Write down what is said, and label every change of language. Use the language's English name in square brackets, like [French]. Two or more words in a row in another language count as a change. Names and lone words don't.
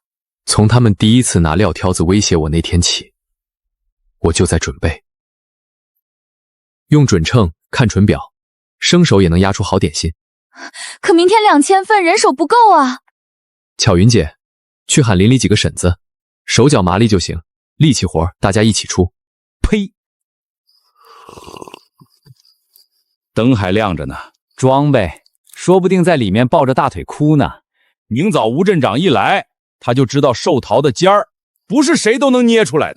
[Chinese] 從他們第一次拿撂挑子威脅我那天起，我就在準備。用準秤，看準表，生手也能壓出好點心。可明天2000份人手不夠啊。巧雲姐，去喊鄰里幾個嬸子，手腳麻利就行，力氣活大家一起出。呸！燈還亮着呢，裝唄，說不定在裡面抱着大腿哭呢。明早吳鎮長一來，他就知道壽桃的尖兒不是誰都能捏出來的。